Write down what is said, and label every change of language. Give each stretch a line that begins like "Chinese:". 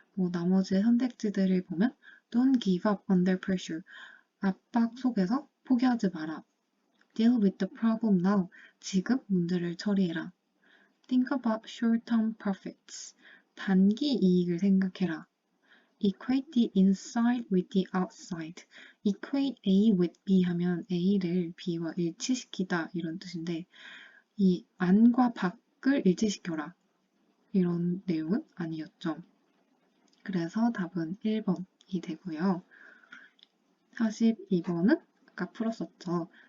Korean: 나머지 선택지들을 보면
English: don't give up under pressure.
Korean: 압박 속에서 포기하지 마라.
English: deal with the problem now.
Korean: 지금 문제를 처리해라.
English: think about short-term profits.
Korean: 단기 이익을 생각해라.
English: equate the inside with the outside. equate A with B
Korean: 하면 A를 B와 일치시키다 이런 뜻인데 이 안과 밖을 일치시켜라 이런 내용은 아니었죠. 그래서 답은 1번이 되고요. 42번은 아까 풀었었죠.